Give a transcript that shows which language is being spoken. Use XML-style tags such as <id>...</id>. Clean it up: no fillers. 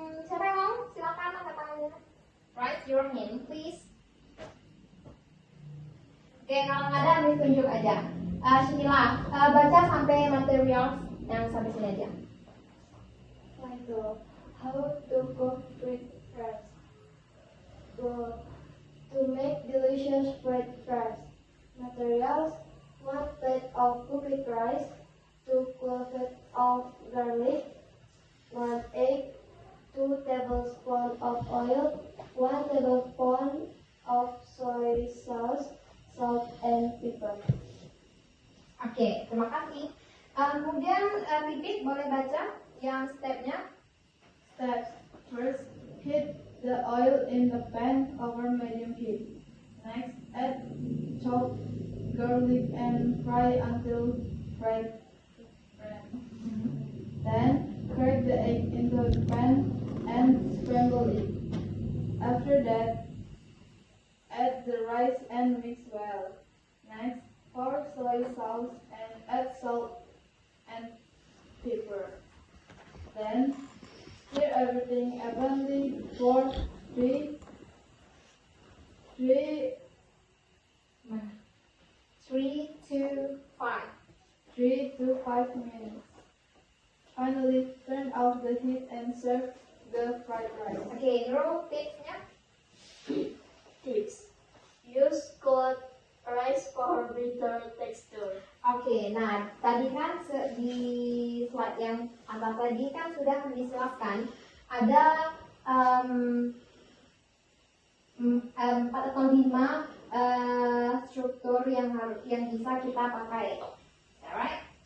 <id>Siapa yang mau? Silakan angkat tangannya.</id> <en>Raise your hand, please.</en> <id>Oke, kalau nggak ada, Miss tunjuk aja. Sinilah, baca sampai materials yang sampai sini aja.</id> <en>Michael, how to cook fried rice? To make delicious fried rice. Materials: 1 plate of cooked rice, 2 cloves of garlic, 1 egg, 2 tablespoons of oil, 1 tablespoon of soy sauce, salt and pepper.</en> <id>Oke, terima kasih. Kemudian Pipit boleh baca yang stepnya.</id> <en>Steps. First, heat the oil in the pan over medium heat. Next, add chopped garlic and fry until bright red. Then, crack the egg into the pan and scramble it. After that, add the rice and mix well. Next, pour soy sauce and add salt and pepper. Then, stir everything evenly for 3 3, 2, 5. to 5 minutes. Finally, turn off the heat and serve the fried rice.</en> <id>Oke, Nurul tipsnya.</id> <en>Tips: use cold rice for better texture.</en> <id>Oke, nah tadi kan di slide yang atas tadi kan sudah dijelaskan ada 4 atau 5 struktur yang bisa kita pakai, alright?</id>